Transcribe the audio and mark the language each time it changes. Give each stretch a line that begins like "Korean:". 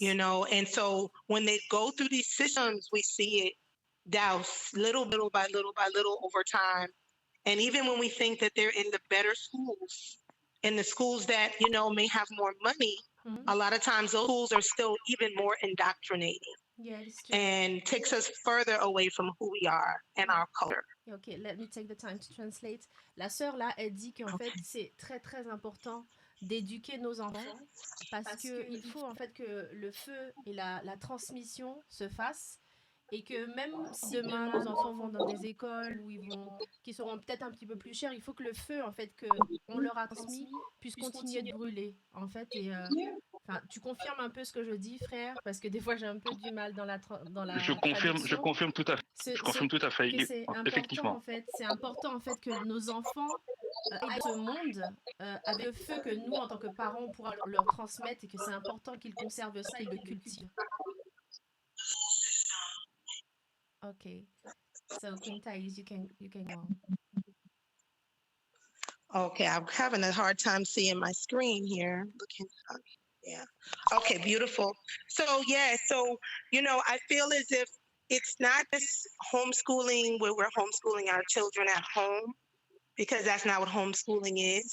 English: You know, and so when they go through these systems, we see it douse little by little over time. And even when we think that they're in the better schools, in the schools that, you know, may have more money, a lot of times those schools are still even more indoctrinating. Yes, and takes us further away from who we are and our culture. Ok, let me take the time to translate.
French: La sœur là, elle dit qu'en fait c'est très très important d'éduquer nos enfants parce que il faut en fait que le feu et la transmission se fassent et que même si demain nos enfants vont dans des écoles où qui seront peut-être un petit peu plus chères, il faut que le feu en fait que on leur a transmis puisse continuer de brûler en fait enfin, tu confirmes un peu ce que je dis, frère, parce que des fois j'ai un peu du mal dans dans la Je traduction. confirme tout à fait. Je confirme tout à fait. Que c'est important Effectivement. en fait, c'est important en fait que nos enfants aillent dans ce monde avec le feu que nous en tant que parents on pourra leur transmettre et que c'est important qu'ils conservent ça, qu'ils le cultivent.
English: Ok, so Queen Thais, you can go. Okay, I'm having a hard time seeing my screen here. Looking, yeah. Okay, beautiful. So yeah, so I feel as if it's not just homeschooling where we're homeschooling our children at home, because that's not what homeschooling is.